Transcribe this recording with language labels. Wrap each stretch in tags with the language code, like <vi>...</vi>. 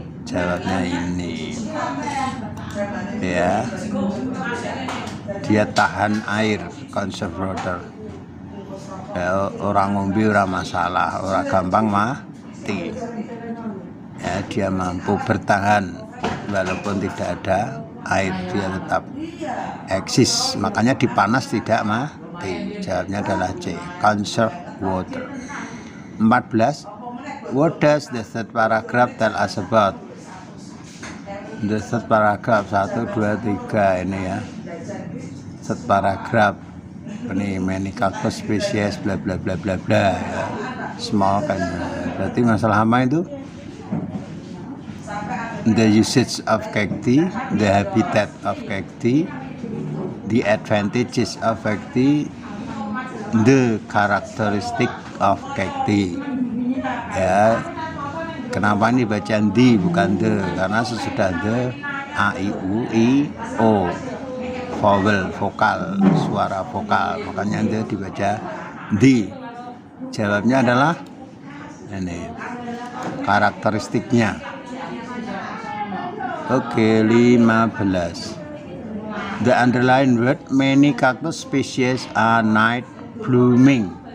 <id>Jawabnya ini ya, dia tahan air,</id> <en>conserve water</en> <id>ya,</id> <jv>orang ngombe ora masalah, ora gampang mati</jv> <id>ya, dia mampu bertahan walaupun tidak ada air, dia tetap eksis, makanya di panas tidak mati. Jawabnya adalah C,</id> <en>conserve water. 14. What does the third paragraph tell us about? The third paragraph 1, 2, 3</en> <id>ini ya.</id> <en>Third paragraph ini many cactus species bla bla bla bla bla ya. Small kan.</en> <id>Berarti masalah apa itu?</id> <en>The usage of cacti, the habitat of cacti, the advantages of cacti, the characteristic of cacti. Ya.</en> <id>Kenapa ini bacaan di bukan the? Karena sesudah the a i u i o vowel, vokal, suara vokal, makanya the dibaca di. Jawabnya adalah ini karakteristiknya. Oke, 15.</id> <en>The underlined word, many cactus species are night blooming.</en>